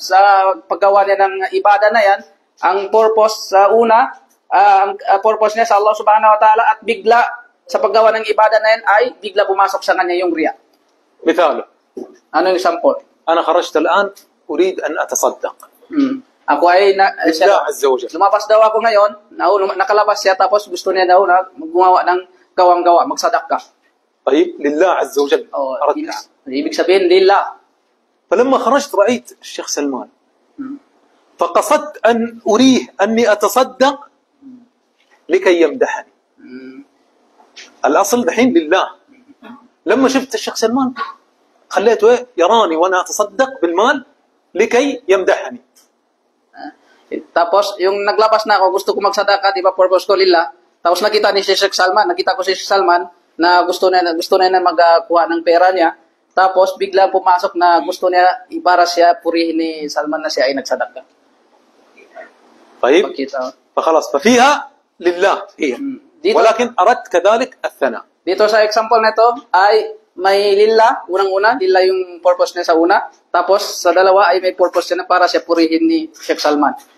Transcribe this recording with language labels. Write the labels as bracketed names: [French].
[Filipino] Sa paggawa niya ng ibada na yan, ang purpose sa una, ang purpose niya sa Allah Subhanahu wa Ta'ala at bigla sa paggawa ng ibada na yan ay bigla pumasok sa kanya yung riya. [Arabic] مثاله. [Filipino] Ano yung example? [Arabic] أنا خرجت الآن أريد أن أتصدق. [Filipino] Ako ay [Arabic] لله عز وجل. [Filipino] lumabas daw ako ngayon, nakalabas siya tapos gusto niya daw na gumawa ng gawang-gawa, magsadaka. [Arabic] طيب لله عز وجل أردت. [Filipino] Ibig sabihin lillah. [Arabic] فلما خرجت رأيت الشيخ سلمان فقصدت أن أريه أني أتصدق لكي يمدحني. الأصل دحين لله. لما شفت الشيخ سلمان خليته يراني وأنا أتصدق بالمال لكي يمدحني. [Filipino] Tapos, yung naglabas na ako, gusto ko magsadaka, di ba, purpose ko lillah. Tapos nakita ni Sheikh Salman, nakita ko si Sheikh Salman na gusto na magkuha ng pera niya. Tapos, bigla pumasok na gusto niya, para siya purihin ni Salman na siya ay nagsadaka. [Arabic] طيب فخلاص ففيها لله هي ولكن أردت كذلك الثناء. [Filipino] Dito sa example na ito ay may lillah, unang-una, lillah yung purpose niya sa una. Tapos sa dalawa ay may purpose niya na para siya purihin ni Sheikh Salman.